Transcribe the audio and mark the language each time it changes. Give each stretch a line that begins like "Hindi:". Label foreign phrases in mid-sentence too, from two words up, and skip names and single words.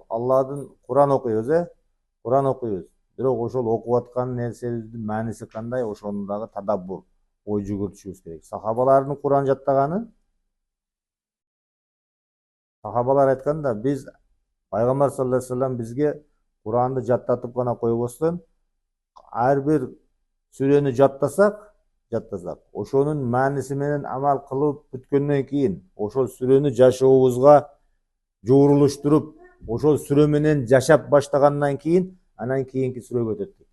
Kyrgyz: Алладын Куран окуйбуз, Куран окуйбуз. Бирок ошол окуп аткан нерсебиздин мааниси кандай, ошону дагы тадаббур, ой жүгүртүшүбүз керек. Сахабалардын Куран жаттаганы, сахабалар айткан да, биз Пайгамбар
Arabic: صلى الله عليه وسلم
Kyrgyz: бизге Куранды жаттатып гана койбостон, ар бир сүрөнү жаттасак, ошонун мааниси менен амал кылып бүткөндөн кийин, ошол сүрөнү жашообузга жоорулуштуруп, ошол сүрө менен жашап баштагандан кийин, анан кийинки сүрөгө өтөт.